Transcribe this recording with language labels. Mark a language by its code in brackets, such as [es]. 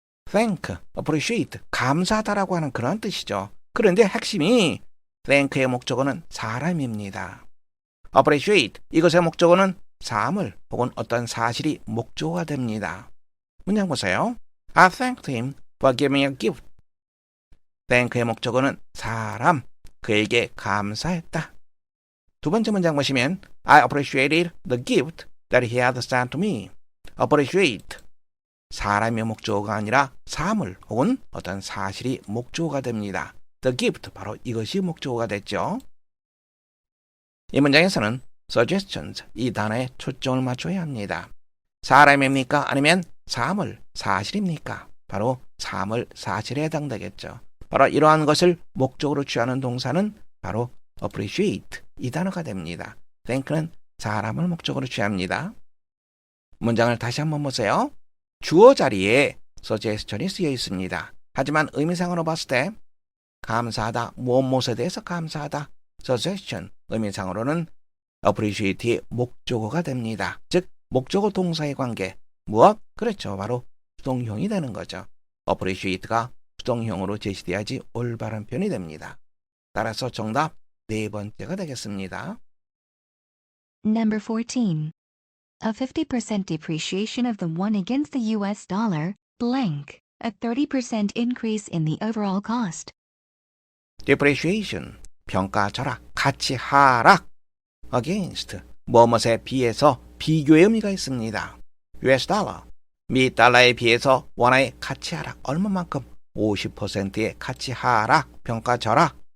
[ko] thank, appreciate, 감사하다라고 하는 그런 뜻이죠. 그런데 핵심이 thank의 목적어는 사람입니다. appreciate, 이것의 목적어는 사물 혹은 어떤 사실이 목적어가 됩니다. 문장 보세요. [en] I thanked him for giving me a gift. [ko] thank의 목적어는 사람, 그에게 감사했다. 두 번째 문장 보시면 [en] I appreciated the gift that he had sent to me. appreciate, [ko] 사람의 목적어가 아니라 사물 혹은 어떤 사실이 목적어가 됩니다. The gift, 바로 이것이 목적어가 됐죠. 이 문장에서는 suggestions, 이 단어에 초점을 맞춰야 합니다. 사람입니까? 아니면 사물, 사실입니까? 바로 사물, 사실에 해당되겠죠. 바로 이러한 것을 목적으로 취하는 동사는 바로 appreciate, 이 단어가 됩니다. think는 사람을 목적으로 취합니다. 문장을 다시 한번 보세요. 주어 자리에 suggestion이 쓰여 있습니다. 하지만 의미상으로 봤을 때 감사하다, 무엇에 대해서 감사하다, suggestion, 의미상으로는 appreciate의 목적어가 됩니다. 즉 목적어 동사의 관계, 무엇? 그렇죠. 바로 수동형이 되는 거죠. appreciate가 수동형으로 제시돼야지 올바른 표현이 됩니다. 따라서 정답 네 번째가 되겠습니다. [en] Number 14. A 50% depreciation of the won against the US dollar, blank, a 30% increase in the overall cost. [ko] depreciation, 평가 절하, 가치 하락, against, 뭐뭇에 비해서 비교의 의미가 있습니다. US 달러, 미 달러에 비해서 원화의 가치 하락, 얼마만큼? 50%의 가치 하락, 평가 절하.